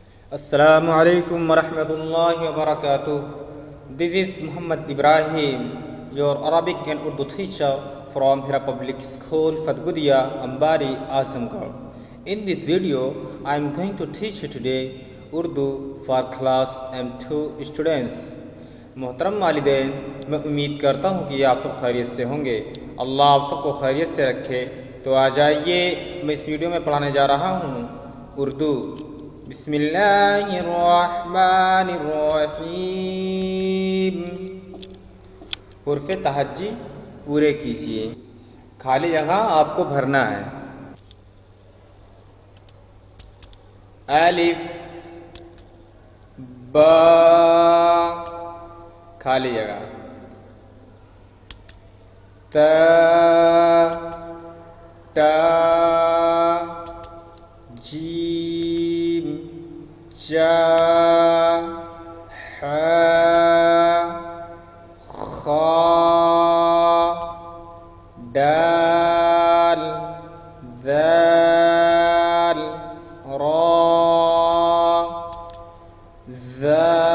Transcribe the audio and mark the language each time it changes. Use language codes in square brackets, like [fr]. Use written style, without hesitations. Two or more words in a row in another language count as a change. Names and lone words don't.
[ar] السلام علیکم ورحمۃ اللہ وبرکاتہ. [en] This is Muhammad Ibrahim, your Arabic and Urdu teacher from Hira Public School, Fatgudia, Ambari, Azamgarh. In this video, I am going to teach you today Urdu for class M2 students. [ur] محترم والدین، میں امید کرتا ہوں کہ آپ سب خیریت سے ہوں گے. اللہ آپ سب کو خیریت سے رکھے. تو آ جائیے، میں اس ویڈیو میں پڑھانے جا رہا ہوں اردو. [ar] بسم اللہ الرحمن الرحیم. [ur] حرف تہجی پورے کیجئے. خالی جگہ آپ کو بھرنا ہے. الف با، خالی جگہ. تا تا جیم جا حا خا دال ذال را زا،